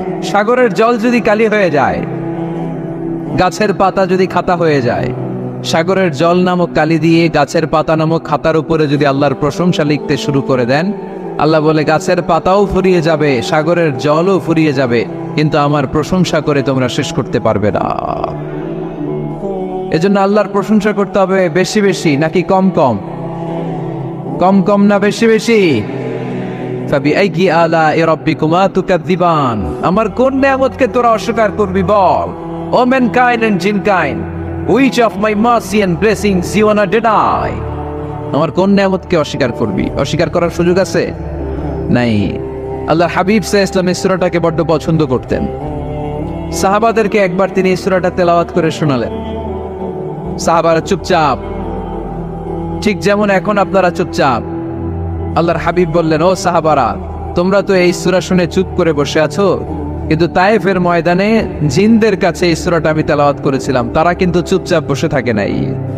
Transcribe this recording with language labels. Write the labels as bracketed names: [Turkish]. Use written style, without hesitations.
[Bangla] সাগরের জল যদি কালি হয়ে যায়, গাছের পাতা যদি খাতা হয়ে যায়, সাগরের জল নামক কালি দিয়ে গাছের পাতা নামক খাতার উপরে যদি আল্লাহর প্রশংসা লিখতে শুরু করে দেন, আল্লাহ বলে গাছের পাতাও ফুরিয়ে যাবে, সাগরের জলও ফুরিয়ে যাবে, কিন্তু আমার প্রশংসা করে তোমরা শেষ করতে পারবে না। এজন্য আল্লাহর প্রশংসা করতে হবে বেশি বেশি নাকি কম কম? কম কম না বেশি বেশি? [Arabic] ফাবিআইয়ি আলাই রাব্বিকুমা তুকাযযিবান, [Bangla] আমার কোন নিয়ামতকে তোরা অস্বীকার করবি? বল। [English] O mankind and jinnkind, which of my mercy and blessings you wanna deny? [Bangla] আমার কোন নিয়ামতকে অস্বীকার করবি? অস্বীকার করার সুযোগ আছে? নাই। আল্লাহর হাবিব সাল্লাল্লাহু আলাইহি ওয়াসাল্লাম এই সূরাটাকে বড্ড পছন্দ করতেন। সাহাবাদেরকে একবার তিনি এই সূরাটা তেলাওয়াত করে শোনালেন। সাহাবারা চুপচাপ, ঠিক যেমন এখন আপনারা চুপচাপ। আল্লাহর হাবিব বললেন, ও সাহাবারা, তোমরা তো এই সূরা শুনে চুপ করে বসে আছো, কিন্তু তায়েফের ময়দানে জিনদের কাছে এই সূরাটা আমি তেলাওয়াত করেছিলাম, তারা কিন্তু চুপচাপ বসে থাকে নাই।